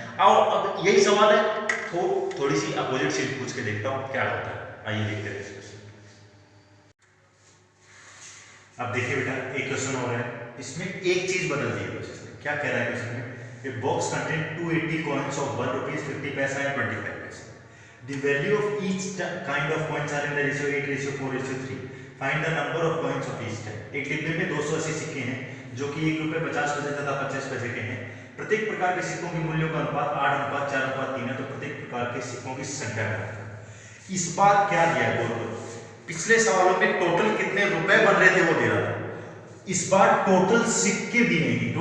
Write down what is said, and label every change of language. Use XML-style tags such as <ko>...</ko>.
<hi>आओ अब यही सवाल है, थोड़ी सी अपोजिट चीज पूछ के देखता हूं क्या होता है। आइए देखते हैं इसको। अब देखिए बेटा, एक क्वेश्चन हो रहा है, इसमें एक चीज बदल दी है क्वेश्चन में। क्या कह रहा है क्वेश्चन में?</hi> <en>A box contain 280 coins of 1 rupees, 50 paisa and 25 paisa. The value of each kind of coins are in the ratio 8:4:3. Find the number of coins of each type.</en> <hi>एक डिब्बे में 280 सिक्के हैं जो कि 1 रुपए 50 पैसे तथा 50 पैसे के हैं। प्रत्येक प्रकार के सिक्कों के मूल्यों का अनुपात 8:4:3 है, तो प्रत्येक प्रकार के सिक्कों की संख्या क्या है? इस बार क्या दिया है बोलो? पिछले सवालों में टोटल कितने रुपए बन रहे थे वो दे रहा था, इस बार टोटल सिक्के दिए हैं।</hi>